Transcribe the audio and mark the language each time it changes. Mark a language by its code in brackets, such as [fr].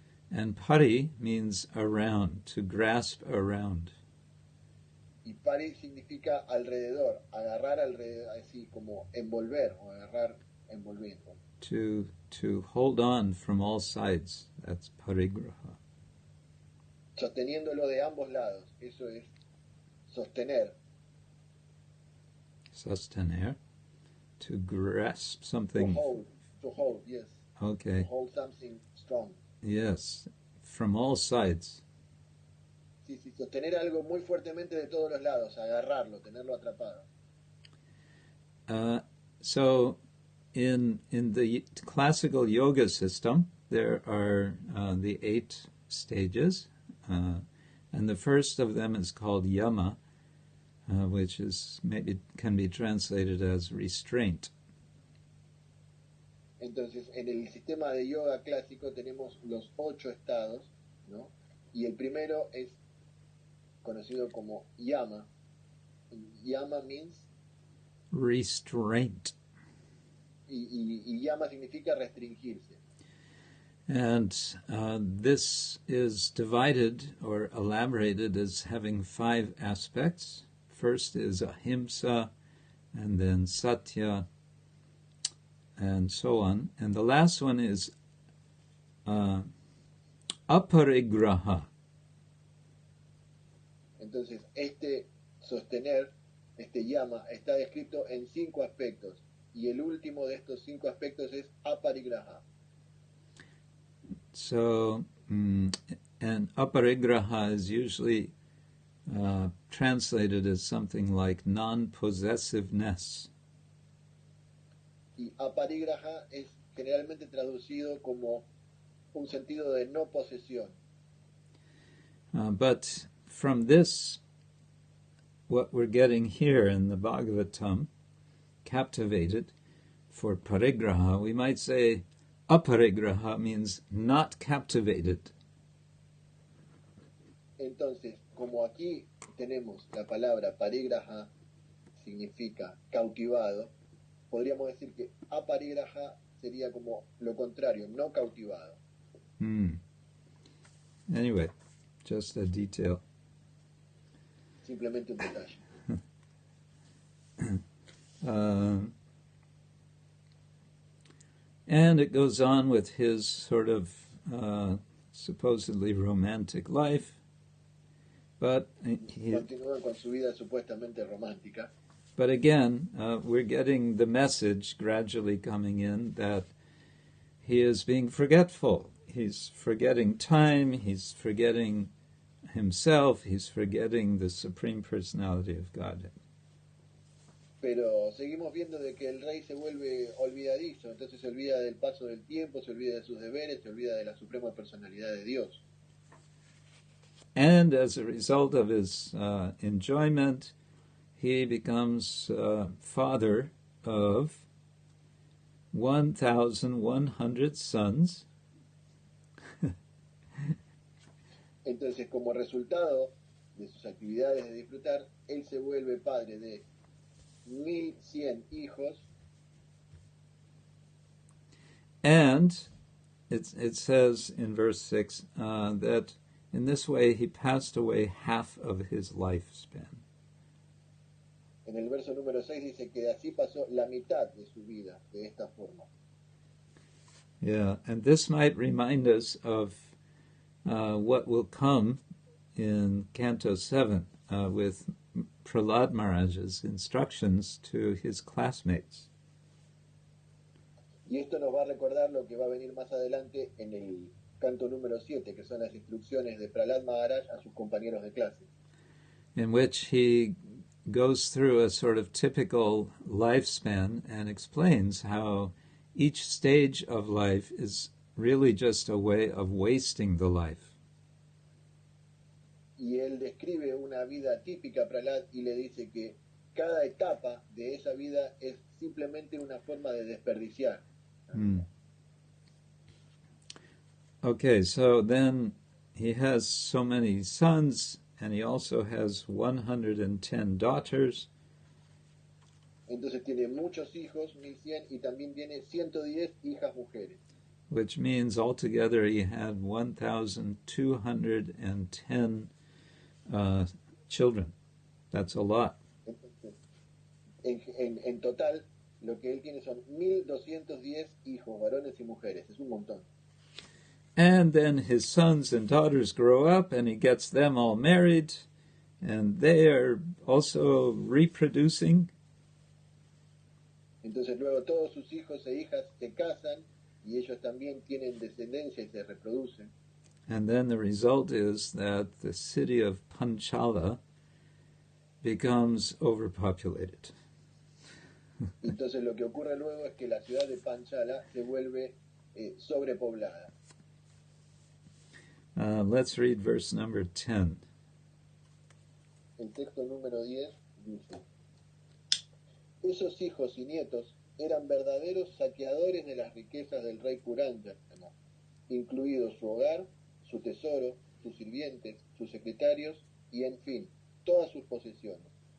[en] And pari means around, to grasp around. [es] Y pari significa alrededor, agarrar alrededor, así como envolver o agarrar envolviendo. [en] To hold on from all sides, that's parigraha. [es] Sosteniéndolo de ambos lados, eso es sostener. Sostener, [en] to grasp something. To hold, yes. Okay. To hold something strong. Yes, from all sides. [es] Sí, sostener algo muy fuertemente de todos los lados, agarrarlo, tenerlo atrapado. [en] So, in the classical yoga system, there are the 8 stages, and the first of them is called yama, which is maybe can be translated as restraint. [es] Entonces, en el sistema de yoga clásico tenemos los 8 estados, ¿no? Y el primero es conocido como yama. [en] Yama means restraint. [es] Y yama significa restringirse. [en] And this is divided or elaborated as having 5 aspects. First is ahimsa, and then satya, and so on. And the last one is aparigraha. [es] Entonces, este sostener, este yama, está descrito en 5 aspectos. Y el último de estos 5 aspectos es aparigraha. [en] So, and aparigraha is usually translated as something like non-possessiveness. [es] Y aparigraha es generalmente traducido como un sentido de no posesión. [en] But from this, what we're getting here in the Bhagavatam, captivated, for parigraha, we might say aparigraha means not captivated. [es] Entonces, como aquí tenemos la palabra parigraha, significa cautivado, podríamos decir que aparigraha sería como lo contrario, no cautivado. [en] Anyway, just a detail. [es] Simplemente un detalle. [en] And it goes on with his sort of supposedly romantic life, but [es] continúa con su vida supuestamente romántica. [en] But again, we're getting the message gradually coming in that he is being forgetful. He's forgetting time, he's forgetting himself, he's forgetting the Supreme Personality of Godhead. [es] Pero seguimos viendo de que el rey se vuelve olvidadizo, entonces se olvida del paso del tiempo, se olvida de sus deberes, se olvida de la Suprema Personalidad de Dios. [en] And as a result of his enjoyment, he becomes father of 1,100 sons. [es] Entonces, como resultado de sus actividades de disfrutar, él se vuelve padre de 1,100 hijos. [en] And it says in verse 6 that in this way he passed away half of his lifespan. [es] En el verso número 6 dice que así pasó la mitad de su vida, de esta forma. [en] Yeah, and this might remind us of what will come in Canto 7 with Prahlad Maharaj's instructions to his classmates. [es] Y esto nos va a recordar lo que va a venir más adelante en el canto número 7, que son las instrucciones de Prahlad Maharaj a sus compañeros de clase. [en] In which he goes through a sort of typical lifespan and explains how each stage of life is really just a way of wasting the life. [es] Y él describe una vida típica Prahlad y le dice que cada etapa de esa vida es simplemente una forma de desperdiciar. [en] Okay, so then he has so many sons, and he also has 110 daughters. [es] Entonces tiene muchos hijos, 1100, y también tiene 110 hijas mujeres. [en] Which means altogether he had 1,210 children. That's a lot. [es] Entonces, en total, lo que él tiene son 1210 hijos, varones y mujeres. Es un montón. [en] And then his sons and daughters grow up, and he gets them all married, and they are also reproducing. [es] Entonces luego todos sus hijos e hijas se casan y ellos también tienen descendencia y se reproducen. [en] And then the result is that the city of Panchala becomes overpopulated. [es] Entonces lo que ocurre luego es que la ciudad de Panchala se vuelve sobrepoblada. [en] Let's read verse number 10. [es] El texto número 10 dice: Esos hijos y nietos eran verdaderos saqueadores de las riquezas del rey Purandjana, incluido su hogar, su tesoro, sus sirvientes, sus secretarios y, en fin, todas sus posesiones.